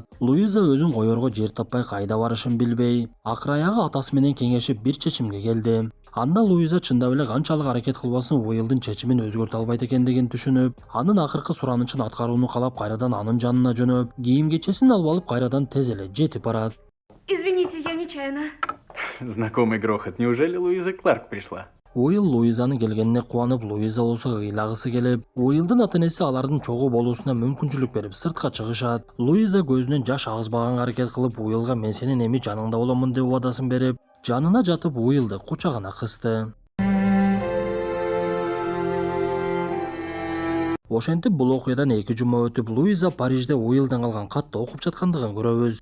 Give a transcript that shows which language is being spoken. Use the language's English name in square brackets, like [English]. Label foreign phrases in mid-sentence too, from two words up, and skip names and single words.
[Kyrgyz] Луиза өзүн коерго жер таппай кайда барышын билбей, акыр аягы атасы менен кеңешип бир чечимге келди. Анда Луиза чындап эле канчалык аракет кылбасын Уиллдун чечимин өзгөртө албайт экендигин түшүнүп, анын акыркы суранычын аткарууну каалап кайрадан анын жанына жөнөп, кийим кечесин алып алып кайрадан тез эле жетип барат. [Russian] Извините, я нечаянно. Знакомый грохот. Неужели Луиза Кларк пришла? [Kyrgyz] Уилл Луизанын келгенине кубанып, Луиза болсо ыйлагысы келип, Уиллдын ата-энеси алардын чогуу болуусуна мүмкүнчүлүк берип сыртка чыгышат. Луиза көзүнөн жаш агызбаганга аракет кылып, Уиллга мен сенин эми жаныңда боломун деп убадасын берип, жанына жатып Уиллды кучагына кысты. Ошентип бул окуядан 2 жума өтүп, Луиза Парижде Уиллден калган катты окуп жаткандыгын көрөбүз.